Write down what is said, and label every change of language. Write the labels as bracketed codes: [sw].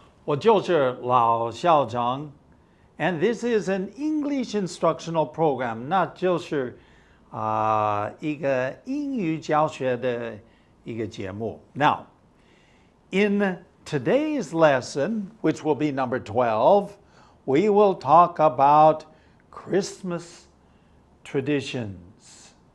[zh] 我就是老校长 [en] and this is an English instructional program. [zh] 那就是一个英语教学的一个节目。 [en] Now, in today's lesson, which will be number 12, we will talk about Christmas traditions.